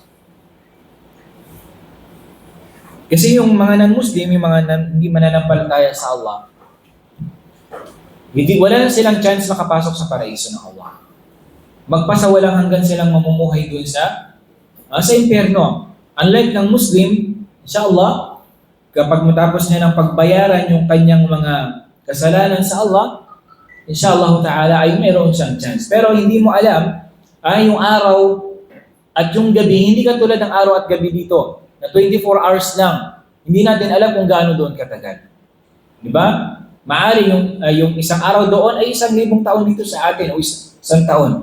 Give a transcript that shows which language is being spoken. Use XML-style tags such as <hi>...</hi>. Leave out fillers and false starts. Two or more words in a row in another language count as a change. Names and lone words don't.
<tl>Kasi yung mga non-Muslim, yung mga hindi mananampalataya sa Allah, wala na silang chance makapasok sa paraiso ng Allah. Magpasawalang hanggan silang mamumuhay doon sa impyerno. Unlike ng Muslim, insyaAllah, kapag matapos niya ng pagbayaran yung kanyang mga kasalanan sa Allah,</tl> <ar>إن شاء الله تعالى</ar> <tl>ay mayroon siyang chance. Pero hindi mo alam, yung araw at yung gabi, hindi ka tulad ng araw at gabi dito, na 24 hours lang. Hindi natin alam kung gaano doon katagal. Di ba? Maari yung isang araw doon ay 1,000 taon dito sa atin o isang taon.</tl>